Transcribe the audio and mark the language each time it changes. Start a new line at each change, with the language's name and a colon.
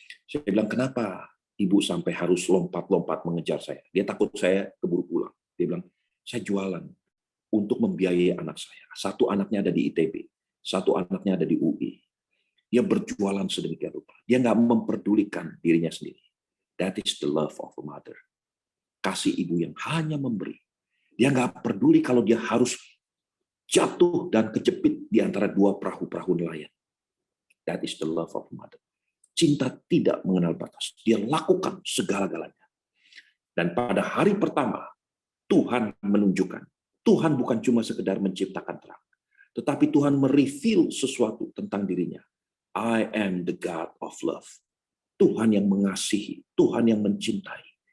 Indonesian: Saya bilang, kenapa ibu sampai harus lompat-lompat mengejar saya? Dia takut saya keburu pulang. Dia bilang, saya jualan untuk membiayai anak saya. Satu anaknya ada di ITB, satu anaknya ada di UI. Dia berjualan sedemikian rupa. Dia nggak memperdulikan dirinya sendiri.
English: That is the love of a mother.
Indonesian: Kasih ibu yang hanya memberi. Dia nggak peduli kalau dia harus jatuh dan kejepit di antara dua perahu-perahu nelayan.
English: That is the love of a mother.
Indonesian: Cinta tidak mengenal batas. Dia lakukan segala-galanya. Dan pada hari pertama, Tuhan menunjukkan. Tuhan bukan cuma sekedar menciptakan terang. Tetapi Tuhan mereveal sesuatu tentang dirinya.
English: I am the God of love.
Indonesian: Tuhan yang mengasihi, Tuhan yang mencintai.